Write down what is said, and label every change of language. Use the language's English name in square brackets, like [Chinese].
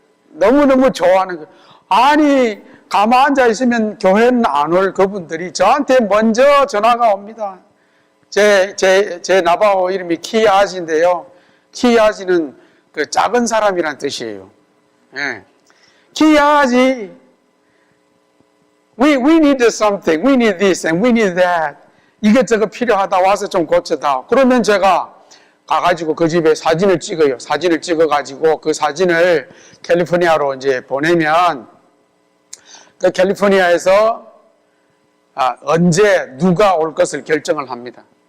[Korean] 너무너무 좋아하는 거예요. 아니 가만 앉아 있으면 교회는 안 올 그분들이 저한테 먼저 전화가 옵니다. 제 나바오 이름이 키아지인데요. 키아지는 그 작은 사람이란 뜻이에요. 예. [English] 키아지, we need something, we need this and we need that. [Korean] 이것저것 필요하다 와서 좀 고쳐다. 그러면 제가 가가지고 그 집에 사진을 찍어요. 사진을 찍어가지고 그 사진을 캘리포니아로 이제 보내면 그 캘리포니아에서 언제 누가 올 것을 결정을 합니다.